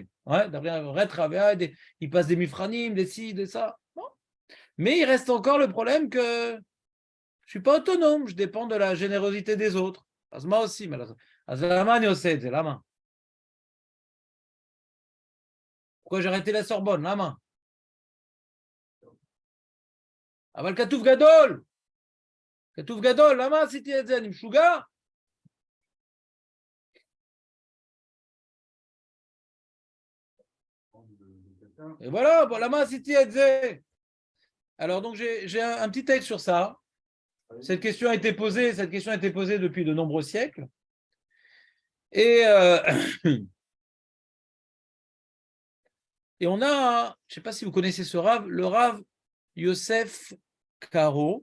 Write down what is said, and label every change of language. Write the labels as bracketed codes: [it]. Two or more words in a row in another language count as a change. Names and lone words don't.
[fr] Ouais, d'arriver à un vrai travail, ils passent des mifranim, des ci, des ça. Bon. Mais il reste encore le problème que je ne suis pas autonome, je dépends de la générosité des autres. As moi aussi, mais la main, c'est la main. Pourquoi j'ai arrêté la Sorbonne? La main. [he] אבל כתוב גדול. כתוב גדול, למה עשיתי את זה? אני משוגע? [fr] Et voilà, bon, [he] למה עשיתי את זה. [fr] Alors, donc, j'ai un petit texte sur ça. Cette question a été posée depuis de nombreux siècles. Et, et on a, je ne sais pas si vous connaissez ce Rav, le Rav Yosef Karo.